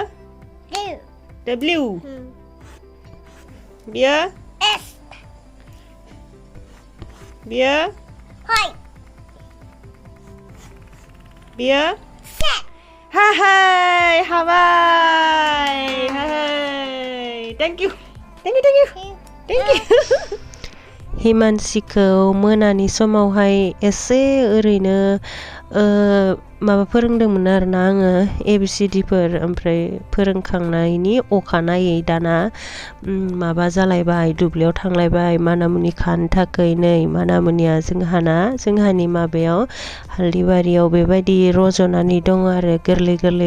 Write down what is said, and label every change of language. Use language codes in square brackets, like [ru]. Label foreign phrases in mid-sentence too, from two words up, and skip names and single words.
[en] W. Beer. Beer. Beer. Hi, Hawaii. Hi. Thank you. [brx] हिमानसिखौ मोनानि समावहाय एसे ओरैनो माबा फोरोंदोंमोन आरोना आङो ABCDफोर ओमफ्राय फोरोंखांनायनि अखानायै दाना माबा जालायबाय दुब्लियाव थांलायबाय मानामुनि खानो थाखाय नै मानामुनिया जोंहानि माबायाव हाल्दैबारियाव बेबायदि रज'नानै दङ आरो गोरलै गोरलै